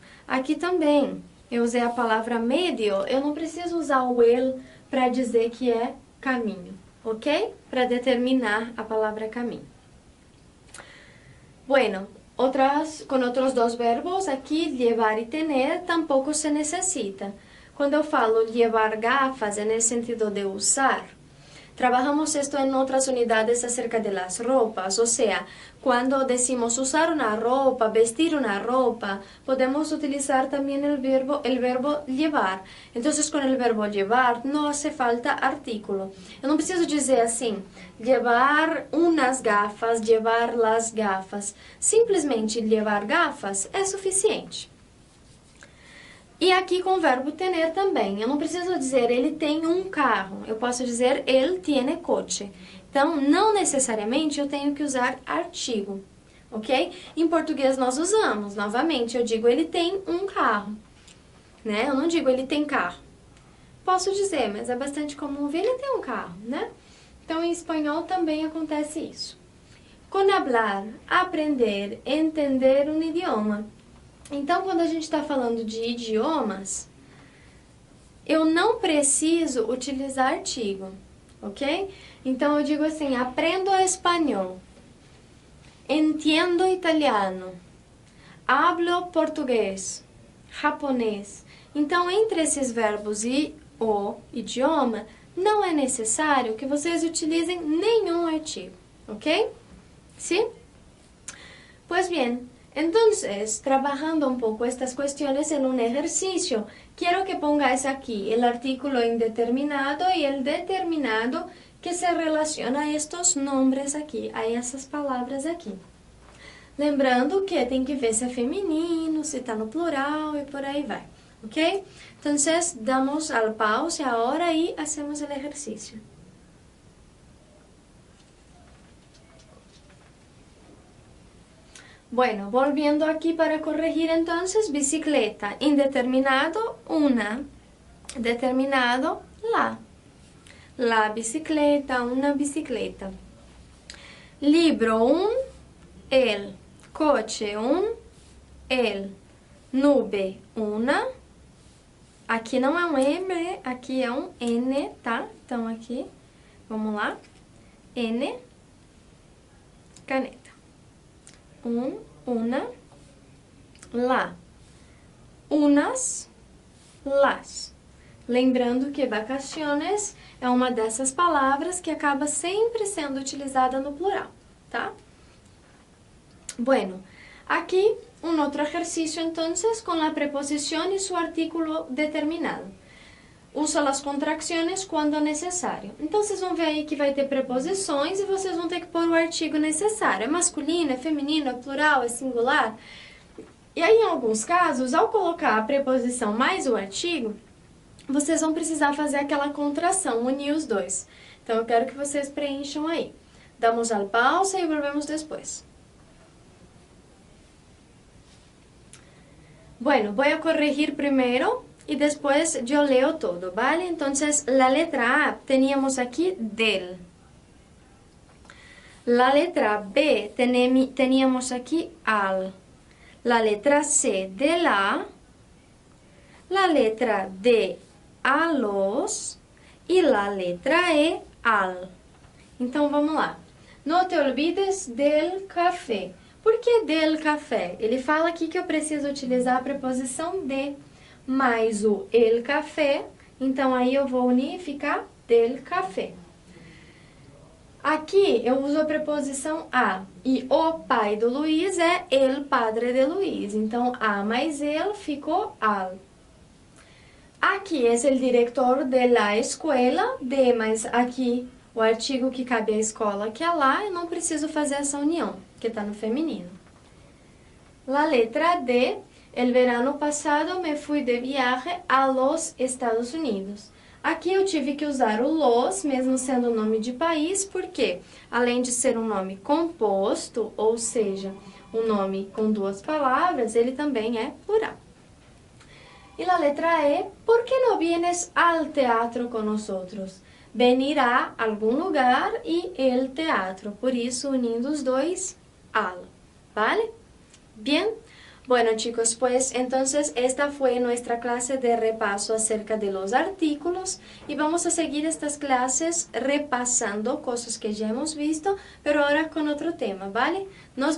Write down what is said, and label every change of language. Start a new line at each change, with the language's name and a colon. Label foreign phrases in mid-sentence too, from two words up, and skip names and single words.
Portuguese: Aqui também, eu usei a palavra medio, eu não preciso usar o el para dizer que é caminho, ok? Para determinar a palavra caminho. Bueno, com outros dois verbos, aqui, llevar e tener, tampouco se necessita. Quando eu falo
Spanish: llevar gafas, en el sentido de usar, trabajamos esto en otras unidades acerca de las ropas, o sea, cuando decimos usar una ropa, vestir una ropa, podemos utilizar también el verbo llevar. Entonces, con el verbo llevar no hace falta artículo.
Portuguese: Eu não preciso dizer assim,
Spanish: llevar unas gafas, llevar las gafas.
Portuguese: Simplesmente
Spanish: llevar gafas
Portuguese: é suficiente. E aqui com o verbo tener também. Eu não preciso dizer ele tem um carro. Eu posso dizer ele
Spanish: tiene coche.
Portuguese: Então, não necessariamente eu tenho que usar artigo, ok? Em português nós usamos, novamente, eu digo ele tem um carro, né? Eu não digo ele tem carro. Posso dizer, mas é bastante comum ouvir ele tem um carro, né? Então, em espanhol também acontece isso. Com hablar, aprender, entender um idioma. Então, quando a gente está falando de idiomas, eu não preciso utilizar artigo, ok? Então, eu digo assim, aprendo espanhol,
Spanish: entiendo italiano, hablo português, japonês.
Portuguese: Então, entre esses verbos e o idioma, não é necessário que vocês utilizem nenhum artigo, ok?
Spanish: ¿Sí? Pues bien, entonces, trabajando un poco estas cuestiones en un ejercicio, quiero que pongáis aquí el artículo indeterminado y el determinado que se relaciona a estos nombres
Portuguese: aqui, a essas palavras aqui. Lembrando que tem que ver se é feminino, se está no plural e por aí vai, ok?
Spanish: Entonces, damos al pause ahora y hacemos el ejercicio. Bueno, volviendo aquí para corregir entonces, bicicleta, indeterminado, una, determinado, la bicicleta, una bicicleta. Libro, el, coche, el, nube, una.
Portuguese: Aqui não é um M, aqui é um N, tá? Então aqui, vamos lá, N, caneta.
Spanish: Una, lá. Unas, las.
Portuguese: Lembrando que vacaciones é uma dessas palavras que acaba sempre sendo utilizada no plural, tá?
Spanish: Bueno, aquí un otro ejercicio entonces con la preposición y su artículo determinado. Usa las contracciones
Portuguese: quando necessário. Então, vocês vão ver aí que vai ter preposições e vocês vão ter que pôr o artigo necessário. É masculino, é feminino, é plural, é singular. E aí, em alguns casos, ao colocar a preposição mais o artigo, vocês vão precisar fazer aquela contração, unir os dois. Então, eu quero que vocês preencham aí.
Spanish: Damos al pausa e volvemos depois. Bueno, voy a corregir primero y después yo leo todo, ¿vale? Entonces, la letra A teníamos aquí del. La letra B teníamos aquí al. La letra C de la letra D a los y la letra E al.
Portuguese: Então, vamos lá. Não
Spanish: te olvides del café.
Portuguese: Por que
Spanish: del café?
Portuguese: Ele fala aqui que eu preciso utilizar a preposição de mais o
Spanish: el café,
Portuguese: então aí eu vou unir e ficar
Spanish: del café.
Portuguese: Aqui eu uso a preposição a, e o pai do Luiz é
Spanish: el padre de Luiz,
Portuguese: então a mais el ficou al. Aqui é o diretor
Spanish: de la escuela,
Portuguese: de, mas aqui o artigo que cabe à escola, que é lá, eu não preciso fazer essa união, que está no feminino.
Spanish: La letra D. El verano passado me fui de viaje a los Estados Unidos.
Portuguese: Aqui eu tive que usar o los, mesmo sendo nome de país, porque além de ser um nome composto, ou seja, um nome com duas palavras, ele também é plural. E a letra E,
Spanish: ¿por que não vienes al teatro con nosotros?
Portuguese: Venir a algum lugar e
Spanish: el teatro,
Portuguese: por isso unindo os dois,
Spanish: al, ¿vale? Bien. Bueno, chicos, pues entonces esta fue nuestra clase de repaso acerca de los artículos y vamos a seguir estas clases repasando cosas que ya hemos visto, pero ahora con otro tema, ¿vale?